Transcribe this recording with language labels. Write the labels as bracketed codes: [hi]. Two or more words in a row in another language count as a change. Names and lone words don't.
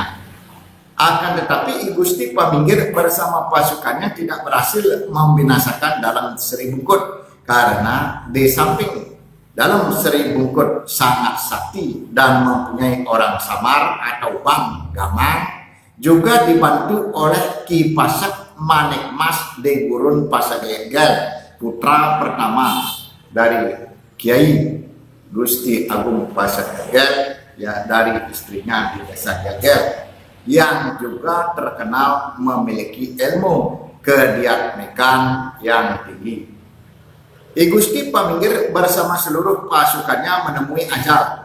[id] Akan tetapi I Gusti Paminggir bersama pasukannya tidak berhasil membinasakan Dalam Seri Bungkut, karena di samping Dalam Seri Bungkut sangat sakti dan mempunyai orang samar atau Wang Gamang, juga dibantu oleh Ki Pasak Manik Mas de Gurun Pasak Gel-Gel, putra pertama dari Kiai Gusti Agung Pasak Gel-Gel, ya, dari istrinya di Desa Gel-Gel, yang juga terkenal memiliki ilmu kediatmikan yang tinggi. I Gusti Paminggir bersama seluruh pasukannya menemui ajal.